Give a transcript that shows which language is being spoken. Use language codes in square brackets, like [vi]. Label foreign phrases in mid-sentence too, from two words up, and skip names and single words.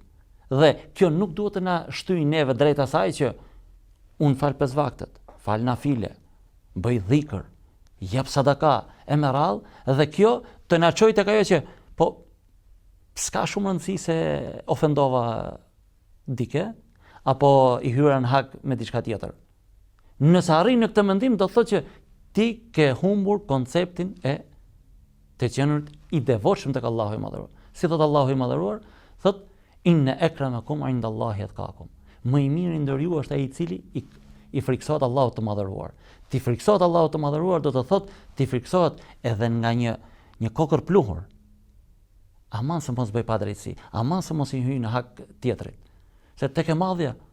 [sq] Dhe kjo nuk duhet të na shtyjë neve drejt asaj që unë fal 5 vaktet, fal nafile, bëj dhikr, jep sadaka e me radhë, dhe kjo të na çojë tek ajo që po s'ka shumë rëndësi se ofendova dike apo i hyra në hak me diçka tjetër. Nëse arrin në këtë mendim do të thotë që ti ke humbur konceptin e të qenërit i devotshëm tek Allahu i madhëruar. Si thot Allahu i madhëruar, thot [ar] إن أكرمكم عند الله أتقاكم. [sq] Më i miri ndër ju është ai i cili i friksohet Allahut të madhëruar. Ti friksohet Allahut të madhëruar do të thotë ti friksohet edhe nga një kokër pluhur. Aman se mos bëj padrejtësi, aman se mos i hyj në hak tjetrit. Se tek e madhja.